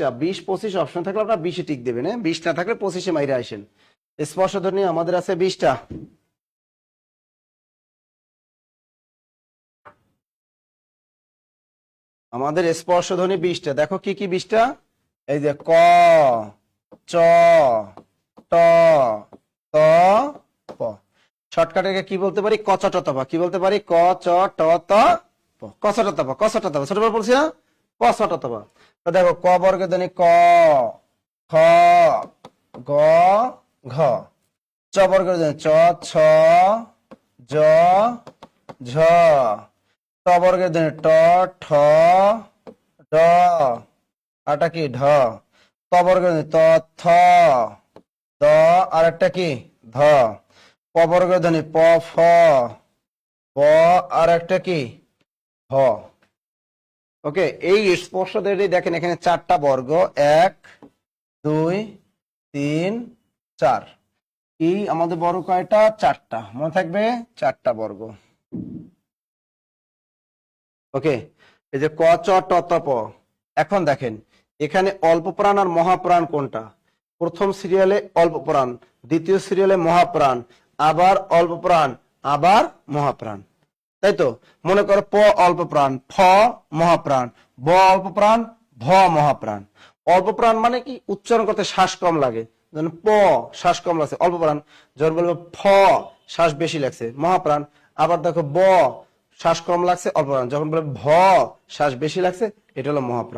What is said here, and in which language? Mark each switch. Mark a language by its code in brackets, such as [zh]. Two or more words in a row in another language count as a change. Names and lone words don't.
[bn] 20 25 অপশন থাকলে আপনারা 20-এ টিক দেবেন, হ্যাঁ? 20 না থাকলে 25-এ মাইরে আসেন। স্পর্শ ধ্বনি আমাদের আছে 20টা। আমাদের স্পর্শ ধ্বনি 20টা। দেখো কি কি 20টা? এই যে ক, চ, ট, ত, প। শর্টকাটে কি বলতে পারি? ক চ ট ত প। কি বলতে পারি? ক চ ট ত প। ক চ ট ত প, ক চ ট ত প। ছোটবার বলছি না? ক চ ট ত প। তো দেখো, ক বর্গের ধ্বনি ক, খ, গ, ঘ। চ বর্গের ধ্বনি চ, ছ, জ, ঝ। ট বর্গের ধ্বনি ট, ঠ, ড, আরটা কি? ঢ। ত বর্গের ধ্বনি ত, থ, দ, আর একটা কি? ধ। প বর্গের ধ্বনি প, ফ, ব, আর একটা কি? হ। ওকে, এই স্পর্শ ধ্বনি দেখেন এখানে 4টা বর্গ, 1 2 3 4। এই আমাদের বর্গ কয়টা? 4টা। মনে থাকবে 4টা বর্গ। ওকে, এই যে ক চ ট ত প। এখন দেখেন এখানে অল্প প্রাণ আর মহাপ্রাণ কোনটা? প্রথম সিরিয়ালে অল্প প্রাণ, দ্বিতীয় সিরিয়ালে মহাপ্রাণ, আবার অল্প প্রাণ, আবার মহাপ্রাণ। তাই তো? মনে করো প অল্প প্রাণ, ফ মহাপ্রাণ, ব অল্প প্রাণ, ভ মহাপ্রাণ। অল্প প্রাণ মানে কি? উচ্চারণ করতে শ্বাস কম লাগে। যেমন প শ্বাস কম লাগছে, অল্প প্রাণ। যখন বলবো ফ শ্বাস বেশি লাগছে, মহাপ্রাণ। আবার দেখো ব শ্বাস কম লাগছে, অল্প প্রাণ। যখন বলবো ভ শ্বাস বেশি লাগছে, এটা হলো মহাপ্রাণ।